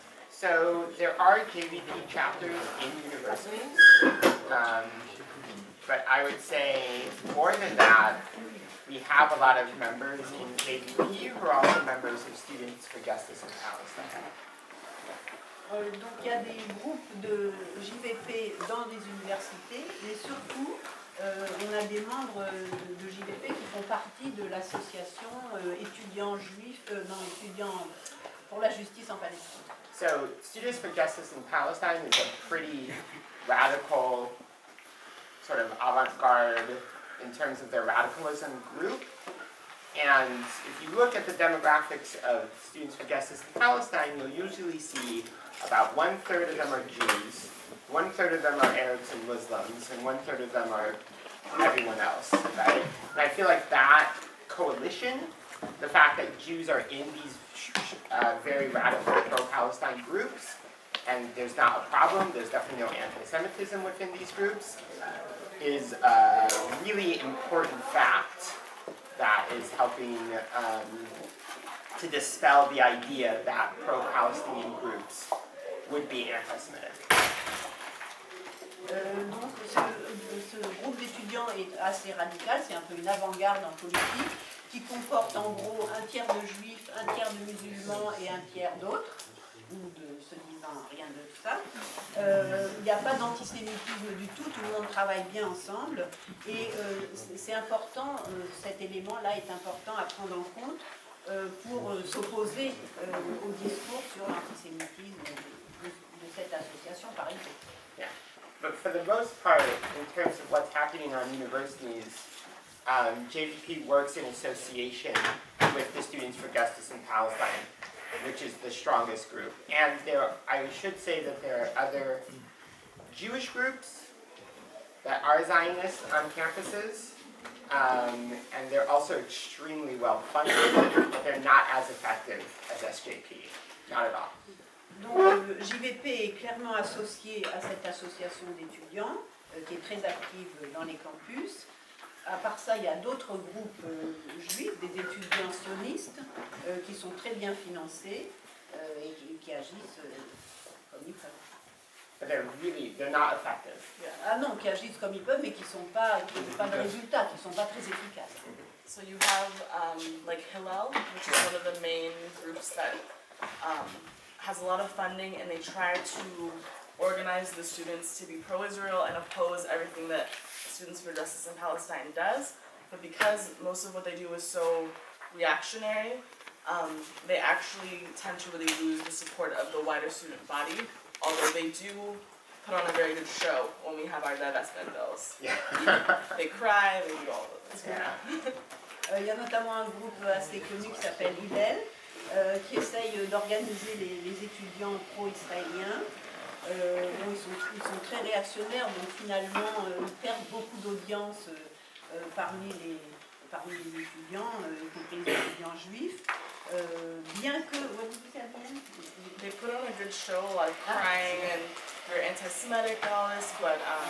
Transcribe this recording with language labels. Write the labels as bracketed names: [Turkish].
[English] So there are JDP chapters in universities, but I would say more than that, we have a lot of members in JDP who are also members of Students for Justice in Palestine. [French] Donc il y a des groupes de JVP dans les universités, mais surtout on a des membres de JVP qui font partie de l'association étudiants juifs, étudiants pour la justice en Palestine. [English] So Students for Justice in Palestine is a pretty radical, sort of avant-garde in terms of their radicalism group. And if you look at the demographics of Students for Justice in Palestine, you'll usually see about 1/3 of them are Jews, 1/3 of them are Arabs and Muslims, and 1/3 of them are everyone else, right? And I feel like that coalition, the fact that Jews are in these very radical pro-Palestine groups, and there's not a problem, there's definitely no anti-Semitism within these groups, is a really important fact that is helping to dispel the idea that pro-Palestinian groups would be anti-Semitic. [French] Donc ce groupe d'étudiants est assez radical, c'est un peu une avant-garde en politique, qui comporte en gros un tiers de juifs, un tiers de musulmans et un tiers d'autres, ou de se disant rien de tout ça. Il n'y a pas d'antisémitisme du tout le monde travaille bien ensemble, et c'est important, cet élément-là est important à prendre en compte pour s'opposer au discours sur l'antisémitisme de cette association par exemple. [English] Yeah. But for the most part, in terms of what's happening on universities, JVP works in association with the Students for Justice in Palestine, which is the strongest group. And I should say that there are other Jewish groups that are Zionists on campuses, and they're also extremely well funded, but they're not as effective as SJP, not at all. [French] Donc JVP est clairement associé à cette association d'étudiants qui est très active dans les campus. À part ça, il y a d'autres groupes juifs, des étudiants sionistes qui sont très bien financés et qui agissent comme ils peuvent. [English] But they're not effective. [French] Ah non, qui agissent comme ils peuvent, mais qui n'ont pas de résultats, qui ne sont pas très efficaces. [English] So you have like Hillel, which is one of the main groups that has a lot of funding, and they try to organize the students to be pro-Israel and oppose everything that Students for Justice in Palestine does. But because most of what they do is so reactionary, they actually tend to really lose the support of the wider student body, although they do put on a very good show when we have our divestment bills. Yeah. They cry, they do all of this. [French] Il y a notamment un groupe assez connu qui s'appelle Hillel, qui essaye d'organiser les étudiants pro-israéliens. Bon, ils sont très réactionnaires, donc finalement ils perdent beaucoup d'audience parmi les étudiants, y compris les étudiants juifs. Bien que, [English] what did you say at the end? They put on a good show, like crying and they're anti-Semitic and all this, but